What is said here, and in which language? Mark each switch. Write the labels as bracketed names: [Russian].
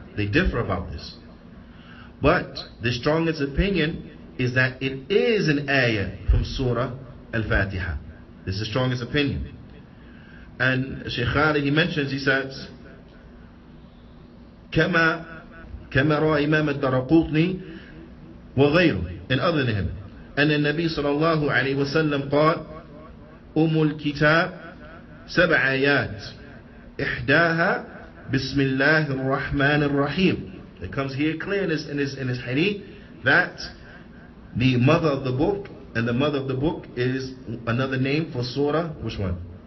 [English] They differ about this. But the strongest opinion is that it is an ayah from Surah Al-Fatiha. This is the strongest opinion. And Shaykh Ali, he mentions, he says, [Arabic] كما رأى إمام الدرقطني وغيره, [English] and other than him. And the Nabi sallallahu alayhi wa sallam [Arabic] قال الكتاب 7 آيات إحداها بسم الله الرحمن الرحيم. [English] It comes here clear in this hadith that the mother of the book, and the mother of the book is another name for surah, which one?